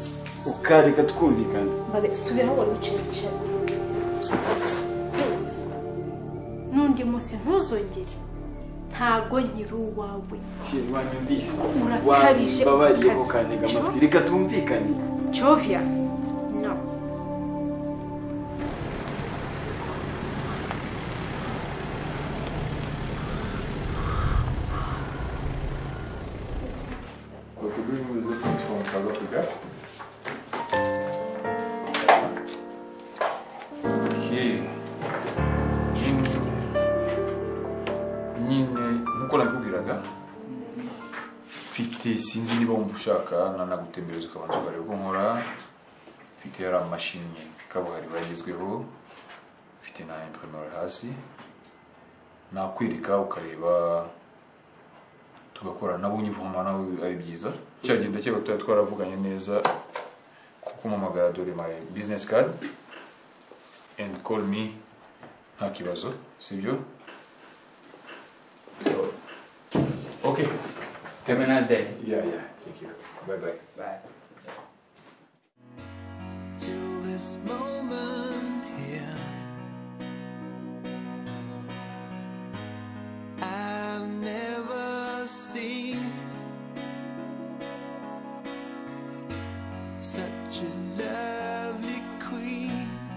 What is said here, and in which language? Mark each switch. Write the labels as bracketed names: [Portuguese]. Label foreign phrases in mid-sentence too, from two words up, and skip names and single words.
[Kinyarwanda] Ukareka twumvikana. Babe subiraho wari wicaye. [English] Please. [Kinyarwanda] Nundi munsi ntuzongere. Ntago nkiri uwawe. Sheri wanyumvise. Urakabije. Babariye ko kantega amatwi. Reka tumvikane. Jovia. [English] No. Okay, bring me the things from South Africa. Okay. [Kinyarwanda] Nyine nkuko nakubwiraga mfite sinzi niba wumva ushaka nanagutembereza ukabanza ukareba uko nkora mfite yari amashini kabuhari bagezweho mfite na imprimeur hasi nakwereka ukareba tugakora nabonye ivuma nawe ari byiza cyagenda cyego twaravuganye neza kuko mpamagara dore [English] my business card and call me [Kinyarwanda] nta kibazo sibyo. [English] So, okay. Have a nice day. Yeah. Thank you. Bye. Bye. Till this moment here, I've never seen such a lovely queen.